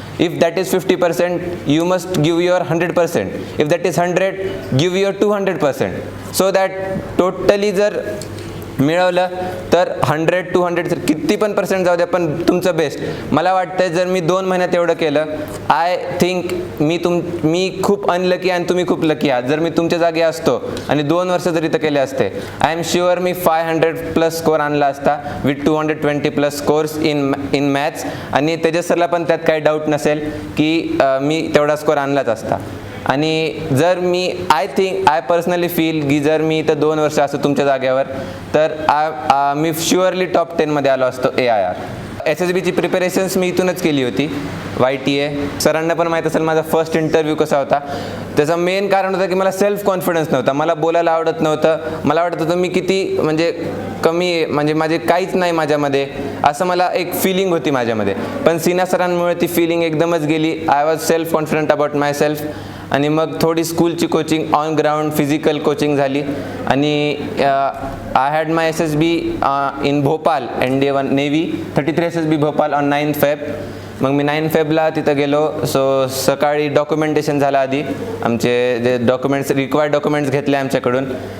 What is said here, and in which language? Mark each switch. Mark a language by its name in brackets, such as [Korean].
[English] If that is 50%, you must give your 100%. If that is 100, give your 200%. So that totally [Marathi] जर मिळवलं तर 100-200 किती पण % जाऊ द्या, पण तुमचं बेस्ट. मला वाटतं जर मी 2 महिन्यात एवढं केलं, [English] I think [Marathi] मी खूप अनलकी आणि तुम्ही खूप लकी आहात. जर मी तुमच्या जागी असतो आणि 2 वर्ष जर इथं केले असते, [English] I am sure [Marathi] मी 500+ score आणला असता [English] With 220+ scores in maths. [Marathi] आणि तेजस सरला पण त्यात काही डाऊट नसेल की मी तेवढा स्कोर आणलाच असता. आणि जर [English] I personally feel [Marathi] की जर मी इथं 2 वर्ष असतो तुमच्या जागेवर, तर मी शुअरली टॉप 10 आलो असतो AIR. SSBची प्रिपरेशन्स मी इथूनच केली होती, YTA. सरांना पण माहीत असेल माझा फर्स्ट इंटरव्ह्यू कसा होता. त्याचं मेन कारण होतं की मला सेल्फ कॉन्फिडन्स नव्हता, मला बोलायला आवडत नव्हतं, मला वाटत होतं मी किती म्हणजे कमी आहे, म्हणजे माझे काहीच नाही माझ्यामध्ये, असं मला एक फिलिंग होती माझ्यामध्ये. पण सिन्हा सरांमुळे ती फिलिंग एकदमच गेली. [English] I was self confident about myself. [Marathi] आणि मग थोडी स्कूलची coaching, on ground physical coaching झाली. [English] आणि I had my SSB in Bhopal, NDA navy 33 SSB Bhopal on 9th Feb. [Marathi] मग मी 9th Febला तिथं गेलो. सो सकाळी डॉक्युमेंटेशन झालं आधी, आमचे जे डॉक्युमेंट्स रिक्वायर्ड डॉक्युमेंट्स घेतले आमच्याकडून.